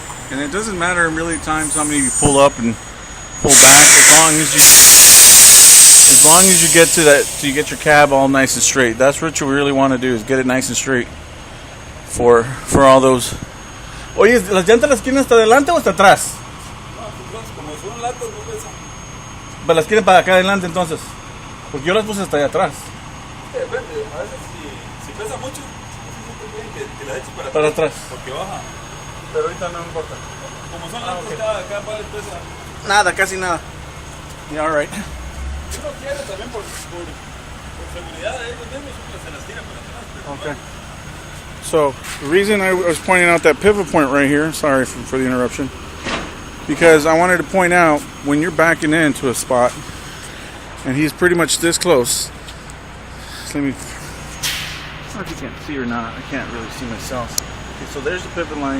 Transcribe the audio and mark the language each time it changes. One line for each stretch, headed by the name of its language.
English: And it doesn't matter really times how many you pull up and pull back, as long as you get to that, so you get your cab all nice and straight. That's what you really want to do, is get it nice and straight for all those.
Spanish: Oye, ¿las llantas las quieren hasta adelante o hasta atrás? Como son latas, no pesa. Pues las quieren para acá adelante entonces, porque yo las puse hasta allá atrás. Depende, a veces si pesa mucho, que las eches para atrás. Porque baja. Pero ahorita no importa. Como son latas, cada par pesa. Nada, casi nada.
English: Yeah, all right.
Spanish: Si uno quiere también por seguridad de ellos mismos, se las tira para atrás.
English: Okay. So the reason I was pointing out that pivot point right here, sorry for the interruption, because I wanted to point out when you're backing into a spot and he's pretty much this close. Let me, I don't know if you can see or not. I can't really see myself. Okay, so there's the pivot line.